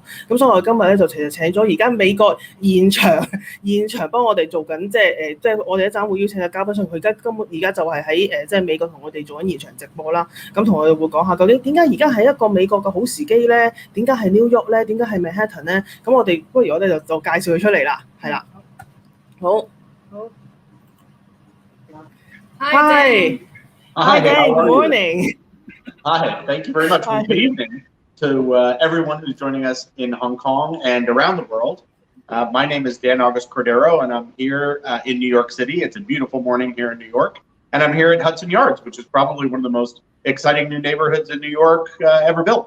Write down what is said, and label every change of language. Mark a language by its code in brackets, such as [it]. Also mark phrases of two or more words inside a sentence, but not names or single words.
[yue] 咁所以我哋今日咧就其實請咗而家美國現場幫我哋做緊，我哋一陣會邀請嘅嘉賓上，佢而家就係喺美國同我哋做緊現場直播啦。咁同我哋會講下究竟點解而家係一個美國嘅好時機咧？點解係 New York 咧？點解係 Manhattan 咧？咁我哋不如我哋就介紹佢出嚟啦，係啦。好。Hi. [en] Hi, Dan. Good morning. Hi. Thank you very much. Good evening to everyone who's joining us in Hong Kong and around the world. My name is Dan August Cordero, and I'm here in New York City. It's a beautiful morning here in New York. And I'm here at Hudson Yards, which is probably one of the most exciting new neighborhoods in New York ever built.